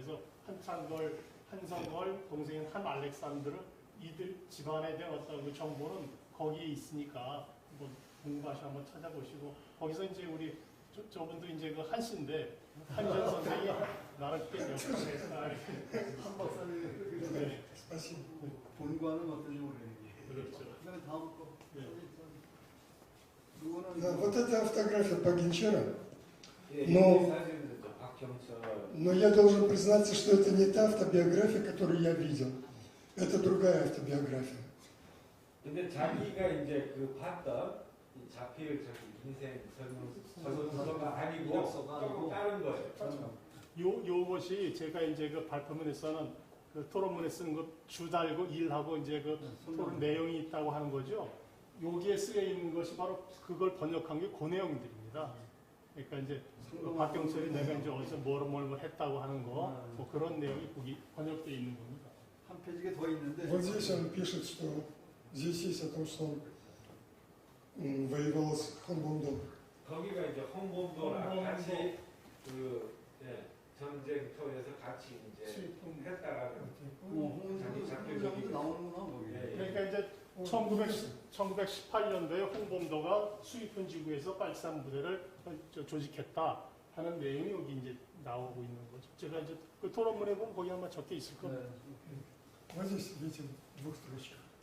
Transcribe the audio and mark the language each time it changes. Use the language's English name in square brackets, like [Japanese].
[Korean] 그래서 한창걸, 한성걸, 동생인 한 알렉산드르 이들 집안에 대한 어떤 그 정보는 거기에 있으니까 한번 공부하시 한번 찾아보시고 거기서 이제 우리 저분도 이제 그 한씨인데 한희정 선생이 나를 꽤 역할을 한 박사님 네. 본관은 어떤지 모르겠는데. 그렇죠. 그다음에 다음 거. 네. [Russian] Да, вот эта фотография Погенчера. [Korean] 예, [Russian] Но- [Korean] 사진은 저 박경철. [Russian] Но я должен признаться, что это не та автобиография, которую я видел. Это другая автобиография. [Korean] 근데 자기가 이제 그 봤던 이 자필 저기 인생 설문서가 아니고 조금 다른 거예요. 요것이 제가 이제 그 발표문에서는 그 토론문에 쓰는 거 주달고 일하고 이제 그 토론 내용이 있다고 하는 거죠. 여기에 쓰여 있는 것이 바로 그걸 번역한 게 그 내용들입니다. 그러니까 이제 그 박경철이 내가 이제 어디서 뭘 했다고 하는 거, 뭐 그런 내용이 거기 번역되어 있는 겁니다. 한 페이지가 더 있는데. [Russian] Вот здесь он пишет, что здесь есть о том, что он воевал с Хонбондом. [Korean] 거기가 이제 홍범도랑 같이 그 전쟁터에서 같이 이제 했다라는 자기 자필적인 나오는구나 거기. 그러니까 이제 1918년도에 홍범도가 수입현 지구에서 빨치산 부대를 조직했다 하는 내용이 여기 이제 나오고 있는 거죠. 제가 이제 그 토론문에 보면 거기 아마 적혀 있을 겁니다. [Russian] Вот здесь, видите, в двух строчках.